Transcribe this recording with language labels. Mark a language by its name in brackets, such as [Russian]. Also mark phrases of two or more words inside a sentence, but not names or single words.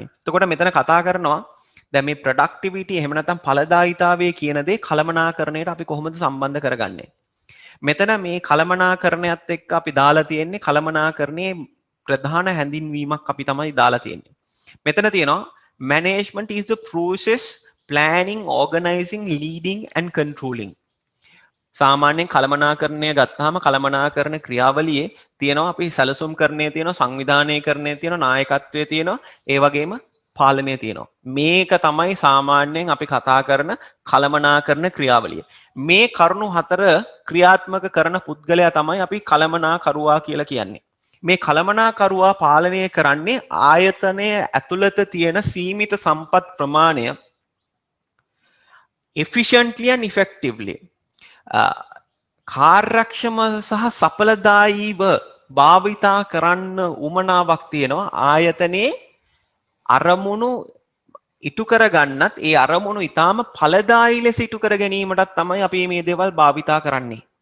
[Sinhala] එතකොට මෙතන කතා කරනවා දැන් මේ ප්‍රොඩක්ටිවිටි එහෙම නැත්නම් ඵලදායීතාවය කියන දේ කළමනාකරණයට අපි කොහොමද සම්බන්ධ කරගන්නේ. මෙතන මේ කළමනාකරණයත් එක්ක අපි දාලා තියෙන්නේ කළමනාකරණයේ ප්‍රධාන හැඳින්වීමක් අපි තමයි දාලා තියෙන්නේ. මෙතන තියෙනවා [English] management is the process planning, organizing, leading and controlling. [Sinhala] සාමාන්‍යයෙන් කළමනාකරණය ගත්තාම කළමනාකරණ ක්‍රියාවලියේ තියෙනවා අපි සැලසුම් කරන්නේ තියෙනවා සංවිධානය කරන්නේ තියෙනවා නායකත්වයේ තියෙනවා ඒ වගේම පාලනය තියෙනවා මේක තමයි සාමාන්‍යයෙන් අපි කතා කරන කළමනාකරණ ක්‍රියාවලිය මේ කරුණු හතර ක්‍රියාත්මක කරන පුද්ගලයා තමයි අපි කළමනාකරුවා කියලා කියන්නේ මේ කළමනාකරුවා පාලනය කරන්නේ ආයතනය ඇතුළත තියෙන සීමිත සම්පත් ප්‍රමාණය [English] efficiently and effectively [Sinhala] කාර්යක්ෂම සහ සඵලදායීව භාවිතා කරන්න උමනාවක් තියෙනවා ආයතනයේ අරමුණු ඉටු කරගන්නත් ඒ අරමුණු ඊටාම ඵලදායී ලෙස ඉටු කර ගැනීමටත් තමයි අපි මේ දේවල් භාවිතා කරන්නේ